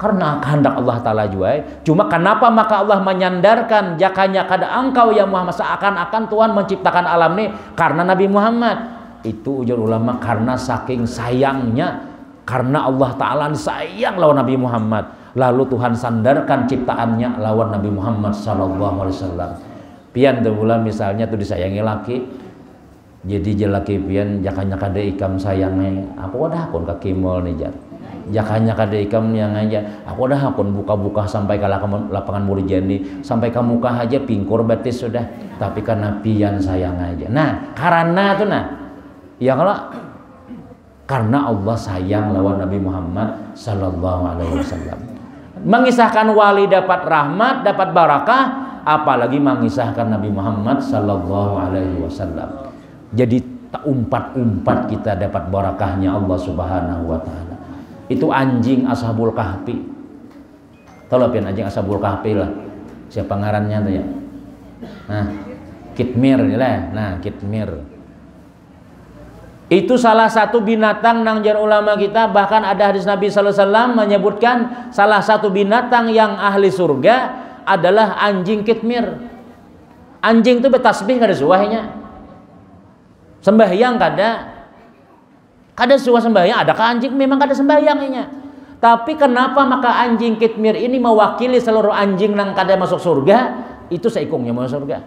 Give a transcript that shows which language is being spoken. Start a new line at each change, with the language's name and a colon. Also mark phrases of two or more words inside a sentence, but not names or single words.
Banjar: Karena kehendak Allah Ta'ala juga. Cuma kenapa maka Allah menyandarkan jakanya kada engkau ya Muhammad, seakan-akan Tuhan menciptakan alam ini karena Nabi Muhammad. Itu ujar ulama karena saking sayangnya, karena Allah Ta'ala sayang lawan Nabi Muhammad, lalu Tuhan sandarkan ciptaannya lawan Nabi Muhammad
Arabic: sallallahu alaihi wasallam.
Banjar: Pian tuh pula misalnya tuh disayangi laki, jadi jelaki pian jakanya kada ikam sayangnya, aku udah akun ke kimol nih jar. Jakanya kada ikam yang aja, aku udah akun buka-buka sampai ke lapangan Murjani, sampai ke muka aja pingkur betis sudah, tapi karena pian sayang aja. Nah karena tuh nah, ya kalau karena Allah sayang lawan Nabi Muhammad
Arabic: sallallahu alaihi wasallam.
Banjar: Mengisahkan wali dapat rahmat, dapat barakah, apalagi mengisahkan Nabi Muhammad
Arabic: sallallahu alaihi wasallam.
Banjar: Jadi tak umpat-umpat kita dapat barakahnya Allah Subhanahu wa taala. Itu anjing Ashabul Kahfi. Tahu pian anjing Ashabul Kahfi lah. Siapa ngarannya tuh ya? Nah, Kitmir lah. Nah, Kitmir. Itu salah satu binatang nang jar ulama kita, bahkan ada hadis Nabi
Arabic: sallallahu alaihi wasallam
Banjar: menyebutkan salah satu binatang yang ahli surga adalah anjing Kitmir. Anjing itu bertasbih kada suahnya. Sembahyang kada suah sembahyang, adakah anjing memang kada sembahyangnya. Tapi kenapa maka anjing Kitmir ini mewakili seluruh anjing nang kada masuk surga? Itu seikungnya masuk surga.